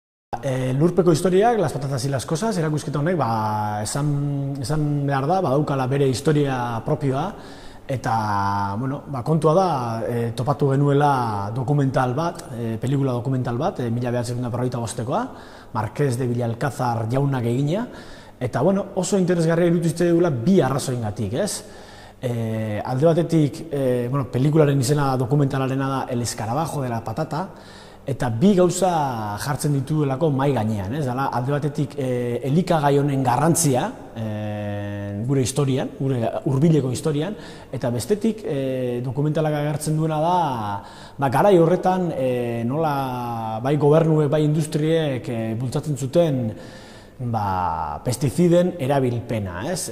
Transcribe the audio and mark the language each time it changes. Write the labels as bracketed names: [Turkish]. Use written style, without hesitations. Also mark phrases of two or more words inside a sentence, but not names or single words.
[Basque] Lurpeko historiak, [Spanish] las patatas y las cosas, [Basque] erakusketa honek, esan behar da, badaukala bere historia propioa, eta, kontua da, topatu genuela dokumental bat, pelikula dokumental bat, 1945koa, Marqués de Villalcázar jaunak egina, eta, oso interesgarria irutu dugula bi arrazoingatik, ez? Alde batetik, pelikularen izena dokumentalarena da El escarabajo de la patata, eta bi gauza jartzen dituelako mahai gainean, ez? Alde batetik elikagai honen garrantzia gure historian, gure hurbileko historian, eta bestetik dokumentalak agertzen duena da garai horretan nola bai gobernuek, bai industriek bultzatzen zuten pestiziden erabilpena, ez?